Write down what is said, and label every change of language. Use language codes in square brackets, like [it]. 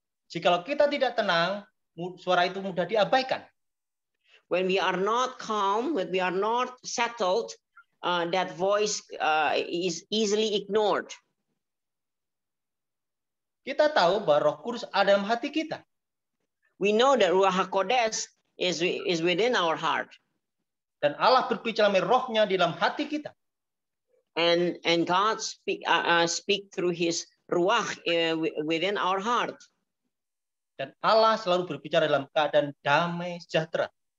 [id] Jikalau kita tidak tenang, suara itu mudah diabaikan. [en] When we are not calm, when we are not settled, that voice is easily ignored. [id] Kita tahu bahwa Roh Kudus ada dalam hati kita. [en] We know that Ruach HaKodesh is within our heart. [id] Dan Allah berbicara melalui Roh-Nya di dalam hati kita. [en] And God speak through His Ruach within our heart. [id] Dan Allah selalu berbicara dalam keadaan damai sejahtera.